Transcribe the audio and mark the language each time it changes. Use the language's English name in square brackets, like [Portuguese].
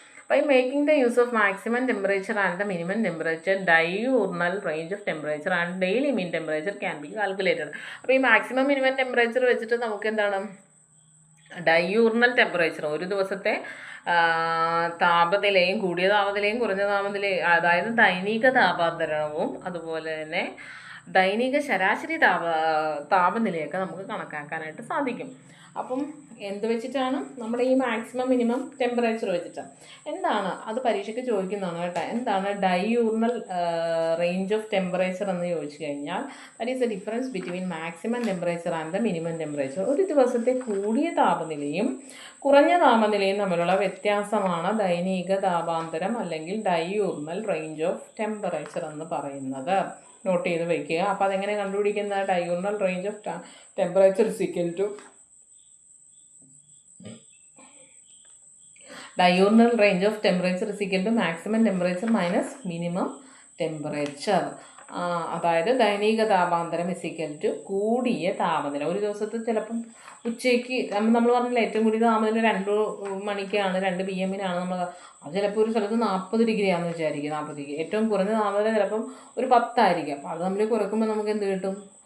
[English] By making the use of maximum temperature and the minimum temperature, diurnal range of temperature and daily mean temperature can be calculated. [Malayalam] അപ്പോൾ ഈ maximum minimum temperature വെച്ചിട്ട് നമുക്ക് എന്താണ് ഡയൂർണൽ temperature, ഒരു ദിവസത്തെ താപനിലയും കൂടിയ താപനിലയും കുറഞ്ഞ താപനിലയും, അതായത് ദൈനിക താപാന്തരവും അതുപോലെ തന്നെ ദൈനിക ശരാശരി താപനിലയൊക്കെ നമുക്ക് കണക്കാക്കാനായിട്ട് സാധിക്കും. അപ്പം എന്ത് വെച്ചിട്ടാണ്? നമ്മുടെ ഈ മാക്സിമം മിനിമം ടെമ്പറേച്ചർ വെച്ചിട്ടാണ്. എന്താണ് അത് പരീക്ഷയ്ക്ക് ചോദിക്കുന്നതാണ് കേട്ടോ. എന്താണ് ഡൈയൂർണൽ റേഞ്ച് ഓഫ് ടെമ്പറേച്ചർ എന്ന് ചോദിച്ചു കഴിഞ്ഞാൽ, [English] That is a difference between maximum temperature and the minimum temperature. [Malayalam] ഒരു ദിവസത്തെ കൂടിയ താപനിലയും കുറഞ്ഞ താപനിലയും തമ്മിലുള്ള വ്യത്യാസമാണ് ദൈനിക താപാന്തരം അല്ലെങ്കിൽ ഡൈയൂർണൽ റേഞ്ച് ഓഫ് ടെമ്പറേച്ചർ എന്ന് പറയുന്നത്. നോട്ട് ചെയ്ത് വയ്ക്കുക. അപ്പോൾ അതെങ്ങനെ കണ്ടുപിടിക്കുന്ന? [English] Diurnal range of temperature is equal to diurnal range of temperature is equal to maximum temperature minus minimum temperature. [Malayalam] അതായത് ദൈനിക താപാന്തരം [English] is equal to [Malayalam] കൂടിയ താപനില. ഒരു ദിവസത്തെ ചിലപ്പം ഉച്ചയ്ക്ക് നമ്മൾ പറഞ്ഞില്ല ഏറ്റവും കൂടിയ താപനില 2 മണിക്കാണ്, 2 PM നമ്മൾ, അത് ചിലപ്പോൾ ഒരു സ്ഥലത്ത് 40 ഡിഗ്രി ആണെന്ന് വിചാരിക്കുക. 40 ഡിഗ്രി. ഏറ്റവും കുറഞ്ഞ താപനില ചിലപ്പം ഒരു 10 ആയിരിക്കും. അപ്പോൾ അത് നമ്മൾ കുറയ്ക്കുമ്പോൾ നമുക്ക് എന്ത് കിട്ടും?